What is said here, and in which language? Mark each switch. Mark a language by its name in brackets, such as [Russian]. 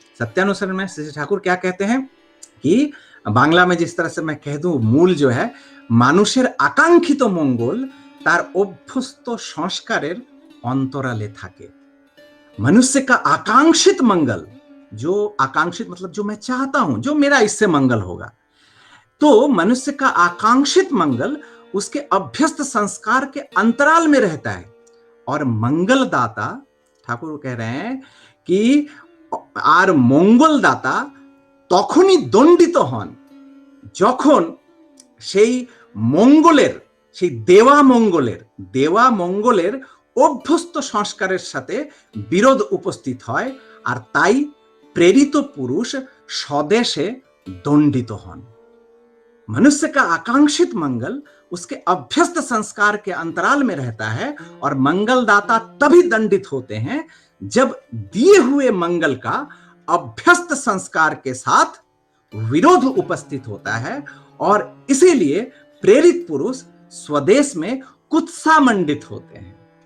[Hindi] सत्यानुसरण में शशि ठाकुर क्या कहते हैं कि बांग्ला में जिस तरह से मैं कह दूं, मूल जो है, [Bangla] মানুষের আকাঙ্ক্ষিত মঙ্গল তার অভ্যস্ত সংস্কারের অন্তরালে থাকে। [Hindi] मनुष्य का आकांक्षित मंगल, जो आकांक्षित मतलब जो मैं चाहता हूं, जो मेरा इससे मंगल होगा, तो मनुष्य का आकांक्षित मंगल उसके अभ्यस्त संस्कार के अंतराल में रहता है। और मंगलदाता, ठाकुर कह रहे हैं कि [Bangla] আর মঙ্গলদাতা তখনই দণ্ডিত হন যখন সেই মঙ্গলের, সেই দেওয়া মঙ্গলের অভ্যস্ত সংস্কারের সাথে বিরোধ উপস্থিত হয়, আর তাই প্রেরিত পুরুষ স্বদেশে দণ্ডিত হন। [Hindi] मनुष्य का आकांक्षित मंगल उसके अभ्यस्त संस्कार के अंतराल में रहता है, और मंगलदाता तभी दंडित होते हैं जब दिए हुए मंगल का अभ्यस्त संस्कार के साथ विरोध उपस्थित होता है, और इसीलिए प्रेरित पुरुष स्वदेश में कुत्सामंडित होते हैं।